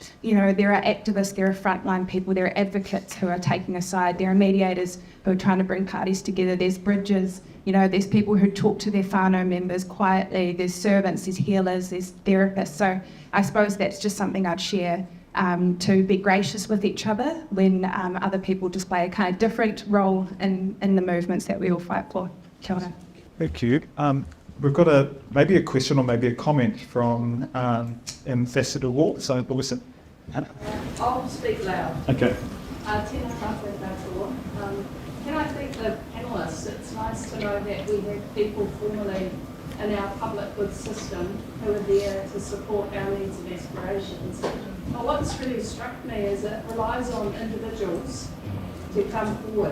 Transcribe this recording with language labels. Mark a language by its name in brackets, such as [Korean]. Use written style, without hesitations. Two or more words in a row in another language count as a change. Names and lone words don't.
[English] You know, there are activists, there are frontline people, there are advocates who are taking a side, there are mediators who are trying to bring parties together, there's bridges, you know, there's people who talk to their whānau members quietly, there's servants, there's healers, there's therapists. So I suppose that's just something I'd share, to be gracious with each other when other people display a kind of different role in the movements that we all fight for. [Māori] Kia ora. [English] Thank you. We've got maybe a question or maybe a comment from Ambassador Ward. So, listen. I'll speak loud. Okay. [Māori] Tēnā tātou katoa. [English] Can I thank the panellists? It's nice to know that we have people formally in our public goods system who are there to support our needs and aspirations. But what's really struck me is it relies on individuals to come forward.